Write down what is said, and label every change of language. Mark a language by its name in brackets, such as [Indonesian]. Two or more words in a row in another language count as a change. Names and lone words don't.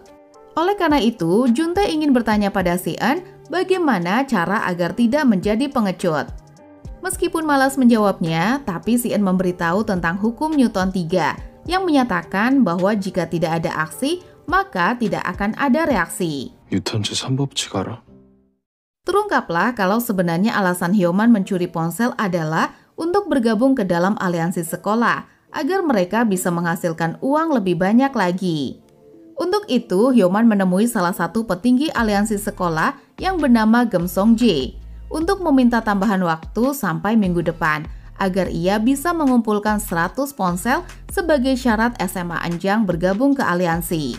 [Indonesian] Oleh karena itu, Juntae ingin bertanya pada Si Eun bagaimana cara agar tidak menjadi pengecut. Meskipun malas menjawabnya, tapi Si Eun memberitahu tentang hukum Newton 3 yang menyatakan bahwa jika tidak ada aksi, maka tidak akan ada reaksi. [Korean] 뉴턴 제3법칙 알아? [Indonesian] Terungkaplah kalau sebenarnya alasan Hyoman mencuri ponsel adalah untuk bergabung ke dalam aliansi sekolah agar mereka bisa menghasilkan uang lebih banyak lagi. Untuk itu, Hyoman menemui salah satu petinggi aliansi sekolah yang bernama Gem Song-jae untuk meminta tambahan waktu sampai minggu depan agar ia bisa mengumpulkan 100 ponsel sebagai syarat SMA Anjang bergabung ke aliansi.